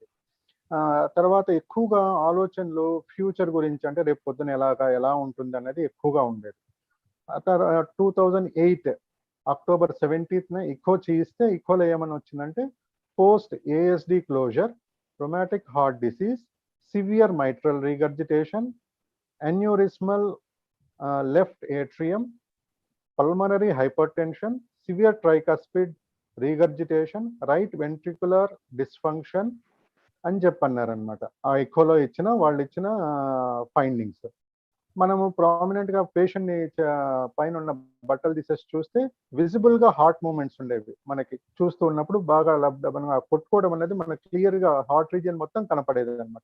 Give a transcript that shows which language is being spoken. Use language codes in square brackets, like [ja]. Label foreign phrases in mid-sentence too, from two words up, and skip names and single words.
[te] తర్వాత ఎక్కువగా ఆలోచనలు ఫ్యూచర్ గురించి, అంటే రేపు పొద్దున ఎలా ఉంటుంది అనేది ఎక్కువగా ఉండేది. 2008 October 17th ఇకో చేయిస్తే, ఇకోలో ఏమని వచ్చిందంటే [en] post ASD closure, rheumatic heart disease, severe mitral regurgitation, aneurysmal left atrium, pulmonary hypertension, severe tricuspid regurgitation, right ventricular dysfunction [te] అని చెప్పన్నారనమాట. ఆ ఎకోలో వాళ్ళు ఇచ్చిన ఫైండింగ్స్. మనము ప్రామినెంట్ గా పేషెంట్ ని పైన ఉన్న బట్టలు తీసేసి చూస్తే విజిబుల్ గా [en] heart movements [te] ఉండేవి. మనకి చూస్తూ ఉన్నప్పుడు బాగా కొట్టుకోవడం అనేది మనకు క్లియర్ గా [en] heart region [te] మొత్తం కనపడేది అనమాట.